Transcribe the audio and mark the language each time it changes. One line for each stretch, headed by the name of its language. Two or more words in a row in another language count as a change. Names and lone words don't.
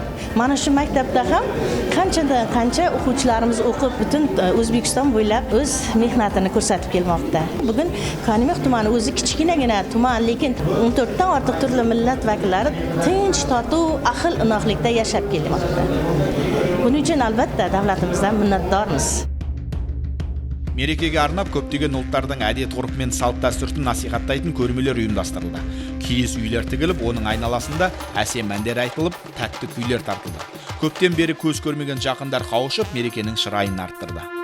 Uzbek: Mana shu maktabda ham qancha o'quvchilarimiz o'qib, butun O'zbekiston bo'ylab o'z mehnatini ko'rsatib kelmoqda. Bugun Kenimeq tumani o'zi kichkinagina tuman, lekin 14 dan ortiq turli millat vakillari tinch, totuv, ahil inoqlikda yashab kelmoqda. Buning uchun albatta davlatimizdan minnatdormiz.
Kazakh: Мерекеге арнап көптеген ұлттардың әдет-ғұрып мен салт-дәстүрін насихаттайтын көрмелер ұйымдастырылды. Киіз үйлер тігіліп, оның айналасында әсем әндер айтылып, тәтті күйлер тартылды. Көптен бері көз көрмеген жақындар қауышып, мерекенің шырайын арттырды.